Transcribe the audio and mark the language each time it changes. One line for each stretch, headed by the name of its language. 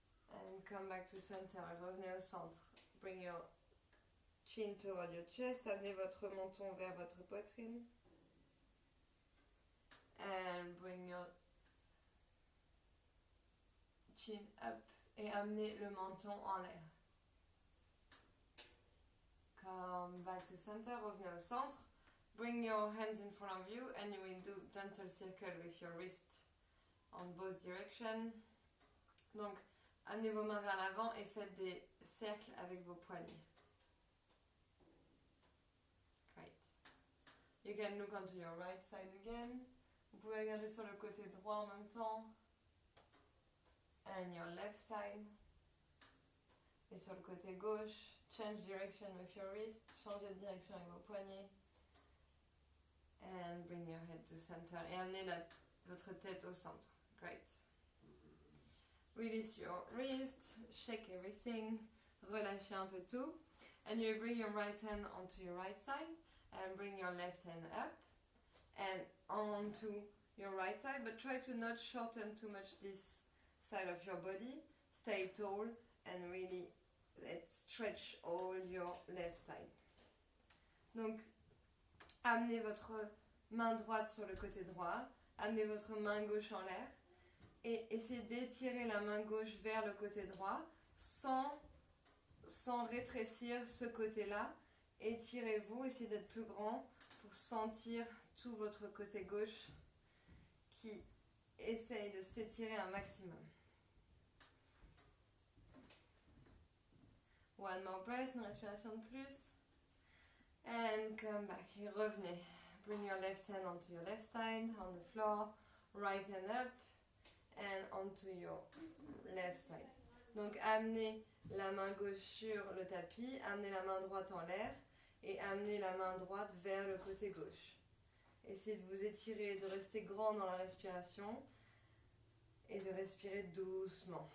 English: And come back to center,
French: revenez au centre.
English: Bring your chin toward your chest,
French: amenez votre menton vers votre poitrine.
English: And bring your chin up
French: et amenez le menton en l'air.
English: Come back to center,
French: revenez au centre.
English: Bring your hands in front of you and you will do gentle circle with your wrist on both directions.
French: Donc, amenez vos mains vers l'avant et faites des cercles avec vos poignets.
English: Great. You can look onto your right side again.
French: Vous pouvez regarder sur le côté droit en même temps.
English: And your left side.
French: Et sur le côté gauche,
English: change direction with your wrist.
French: Changez de direction avec vos poignets.
English: And bring your head to center.
French: Et amenez votre tête au centre.
English: Great. Release your wrist. Shake everything.
French: Relâchez un peu tout.
English: And you bring your right hand onto your right side. And bring your left hand up. And onto your right side. But try to not shorten too much this side of your body. Stay tall. And really stretch all your left side.
French: Donc, amenez votre main droite sur le côté droit, amenez votre main gauche en l'air et essayez d'étirer la main gauche vers le côté droit sans rétrécir ce côté-là. Étirez-vous, essayez d'être plus grand pour sentir tout votre côté gauche qui essaye de s'étirer un maximum.
English: One more breath,
French: une respiration de plus.
English: And come back.
French: Et revenez.
English: Bring your left hand onto your left side, on the floor. Right hand up. And onto your left side.
French: Donc amenez la main gauche sur le tapis. Amenez la main droite en l'air. Et amenez la main droite vers le côté gauche. Essayez de vous étirer, de rester grand dans la respiration. Et de respirer doucement.